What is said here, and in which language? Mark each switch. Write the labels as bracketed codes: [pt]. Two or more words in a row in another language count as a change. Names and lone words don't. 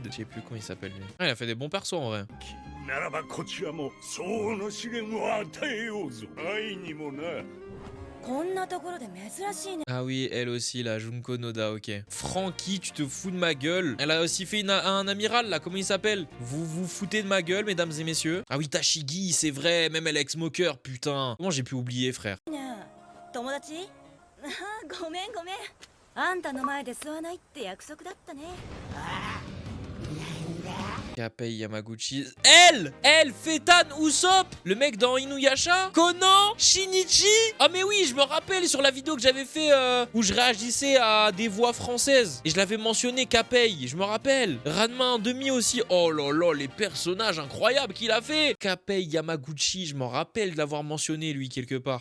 [fr] Je sais plus comment il s'appelle lui. Ah, il a fait des bons persos en vrai. Ah oui, elle aussi, la Junko Noda, ok. Frankie, tu te fous de ma gueule. Elle a aussi fait un amiral, là, comment il s'appelle? Vous vous foutez de ma gueule, mesdames et messieurs. Ah oui, Tashigi, c'est vrai, même elle est ex-smoker, putain. Comment j'ai pu oublier, frère? [ja] 友達ごめんごめんあんたの前で吸わないって約束だったね [fr] Kappei Yamaguchi. Elle fait Tan Usopp, le mec dans Inuyasha. Konan, Shinichi. Ah mais oui, je me rappelle sur la vidéo que j'avais fait où je réagissais à des voix françaises. Et je l'avais mentionné, Kappei, je me rappelle. Ranma 1/2 aussi. Oh là là, les personnages incroyables qu'il a fait. Kappei Yamaguchi, je m'en rappelle de l'avoir mentionné lui quelque part.